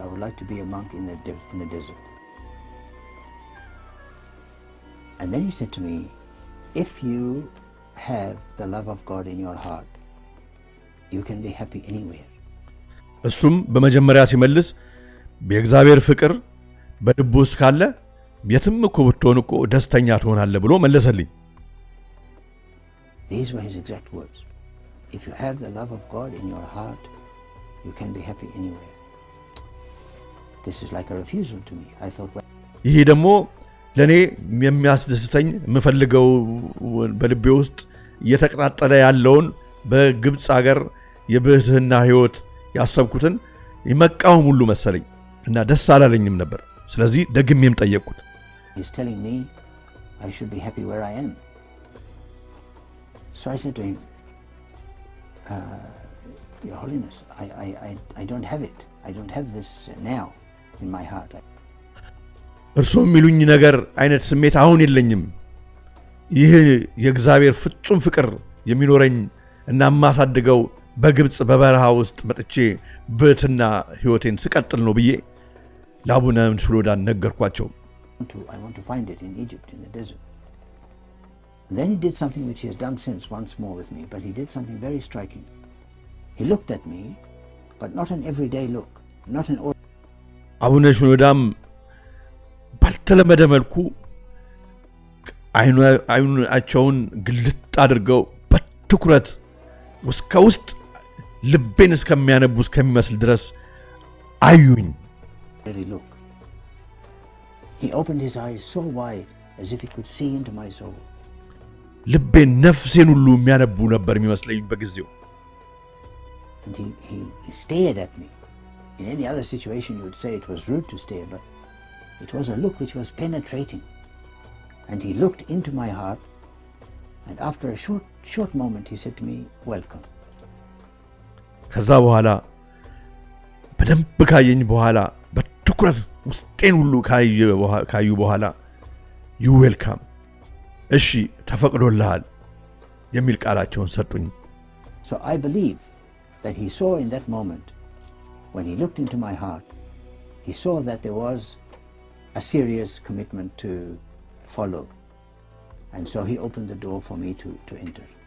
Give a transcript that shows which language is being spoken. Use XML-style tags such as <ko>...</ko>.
<en>I would like to be a monk in the desert. And then he said to me, if you have the love of God in your heart, you can be happy anywhere.</en> <am>እሱም በመጀመሪያ ሲመልስ በእግዚአብሔር ፍቅር በልብ ውስጥ ካለ የትም እኮ ብትሆን እኮ ደስተኛ ትሆናለህ ብሎ መለሰልኝ።</am> <en>These were his exact words. If you have the love of God in your heart, you can be happy anywhere. This is like a refusal to me. I thought, well,</en> <am>ይሄ ደግሞ ለኔ የሚያስደስተኝ የምፈልገው በልቤ ውስጥ እየተቀጣጠለ ያለውን በግብጽ ሀገር የብሕትና ህይወት ያሰብኩትን ይመቃወም ሁሉ መሰለኝ እና ደስ አላለኝም ነበር። ስለዚህ ደግሜም ጠየቅኩት።</am> <en>He's telling me I should be happy where I am. So I said to him, Your Holiness, I don't have it. I don't have this now in my heart.</en> <am>እርሱ የሚሉኝ ነገር አይነት ስሜት አሁን የለኝም። ይህ የእግዚአብሔር ፍጹም ፍቅር የሚኖረኝ እና ማሳድገው በግብጽ በበረሃ ውስጥ መጥቼ ብሕትና ህይወቴን ስቀጥል ነው ብዬ ለአቡነ ሽኖዳ ነገርኳቸው።</am> <en>I want to find it in Egypt, in the desert. And then he did something which he has done since once more with me, but he did something very striking. He looked at me, but not an everyday look, not an</en> <am>አቡነ ሽኖዳም ባልተለመደ መልኩ አይኑን ግልጥ አድርገው በትኩረት ውስጥ ልቤን እስከሚያነቡ እስከሚመስል ድረስ አዩኝ</am> <en>He opened his eyes so wide as if he could see into my soul.</en> <am>ልቤን ነፍሴን ሁሉ የሚያነቡ ነበር የሚመስለኝ በጊዜው</am> <en>And he stared at me. In any other situation you would say it was rude to stare, but it was a look which was penetrating. And he looked into my heart, and after a short moment he said to me, welcome.</en> <am>ከዛ በኋላ በደንብ ካየኝ በኋላ በትኩረት ውስጤን ሁሉ ካዩ በኋላ</am> <en>you welcome</en> <am>እሺ ተፈቅዶልሃል የሚል ቃላቸውን ሰጡኝ</am> <en>So I believe that he saw in that moment when he looked into my heart he saw that there was a serious commitment to follow and so he opened the door for me to enter.</en>